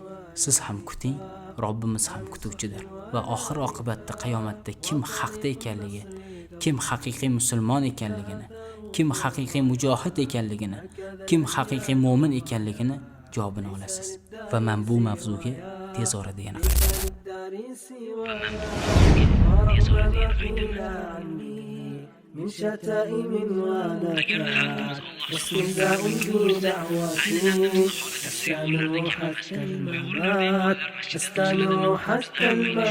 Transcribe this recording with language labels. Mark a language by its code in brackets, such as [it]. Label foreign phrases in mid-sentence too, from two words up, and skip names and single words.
[uz] Siz ham kuting, Robbimiz ham kutuvchidir. Va oxir oqibatda qiyomatda kim haqda ekanligi, kim haqiqiy musulmon ekanligini, kim haqiqiy mujohid ekanligini, kim haqiqiy mu'min ekanligini javobini olasiz. Va men bu mavzuga tez orada yana [ar] من شتائم ونكات واستهزاء بدعواتي أستمر حتى الممات أستمر حتى الممات